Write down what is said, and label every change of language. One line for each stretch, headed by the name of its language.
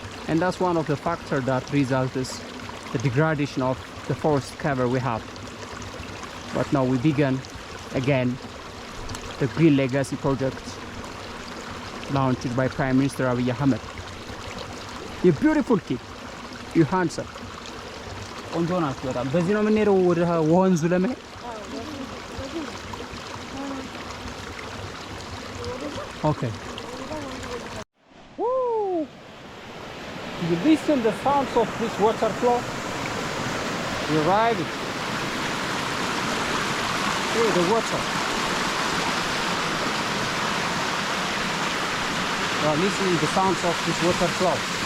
English: And that's one of the factors that results is the degradation of the forest cover we have. But now we begin again the Green Legacy project launched by Prime Minister Abiy Ahmed. You beautiful kid, you handsome.
Amharic: ቆንጆ ናት በጣም። በዚህ ነው የምንሄደው ወደ ወንዙ ለመሄድ። Okay. Woo!
English: You listen the sounds of this waterfall. You ride it. Hear the water. You are listening the sounds of this waterfall.